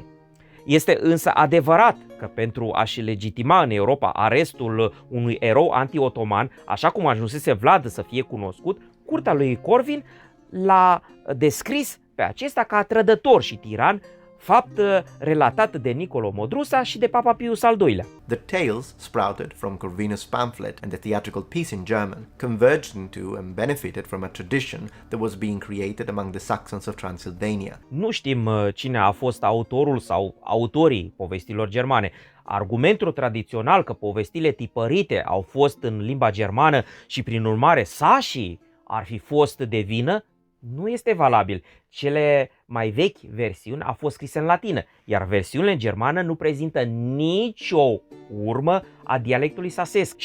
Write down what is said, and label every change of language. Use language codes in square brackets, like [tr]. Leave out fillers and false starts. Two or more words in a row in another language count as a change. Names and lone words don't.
[ro] Este însă adevărat că pentru a-și legitima în Europa arestul unui erou anti-otoman, așa cum ajunsese Vlad să fie cunoscut, curtea lui Corvin l-a descris pe acesta ca trădător și tiran, fapt relatat de Nicolo Modrusa și de Papa Pius al II-lea. [en] The tales sprouted from Corvinus' pamphlet and the theatrical piece in German, converged into and benefited from a tradition that was being created among the Saxons of Transylvania. [ro] Nu știm cine a fost autorul sau autorii povestilor germane. Argumentul tradițional că povestile tipărite au fost în limba germană și prin urmare sașii ar fi fost de vină nu este valabil. Cele mai vechi versiuni au fost scrise în latină, iar versiunile în germană nu prezintă nicio urmă a dialectului sasesc.